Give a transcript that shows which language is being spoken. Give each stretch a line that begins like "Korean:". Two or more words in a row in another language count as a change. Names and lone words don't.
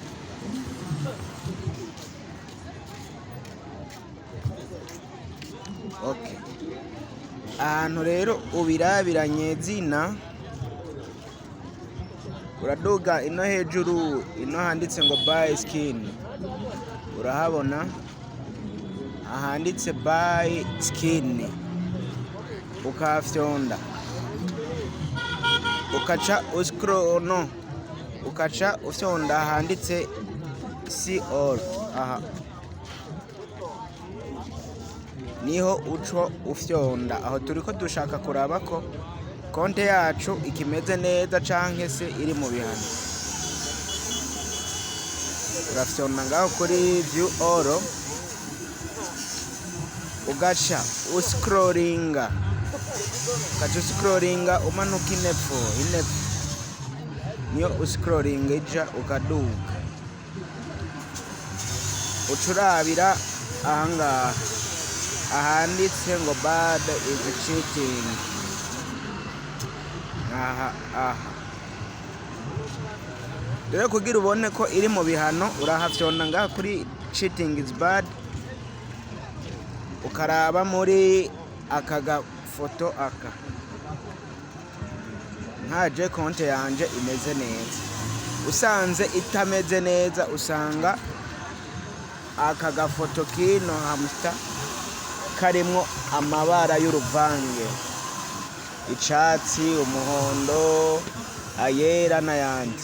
Rundi: Okay, ahantu rero ubirabiranye zina, uraduga ino hejuru, ino handitse ngo
English: buy skin,
Rundi: urahabona ahanditse
English: buy skin,
Rundi: ukafyonda ukaca ukaca ufyonda ahanditse
English: see all,
Rundi: aha niho uco ufyonda. Aho turiko dushaka kuraba ko konte yacu ikimeze neza canke se iri mu bihano. Urafyonda ngaho kuri
English: view all,
Rundi: ugaca uscrollinga umanuka inepfo niyo uscrollinga ija ukaduga, ucurabira ahangaha ahanditse ngo
English: bad is cheating,
Rundi: aha rero kugira ubone ko iri mu bihano, urahafyonda ngaha kuri
English: cheating is bad,
Rundi: ukaraba muri aka gafoto aka, nkaje konte yanje imeze neza. Usanze itameze neza, usanga aka gafoto kino hamster karimwo amabara y'uruvange, icatsi, umuhondo, ayera n'ayandi.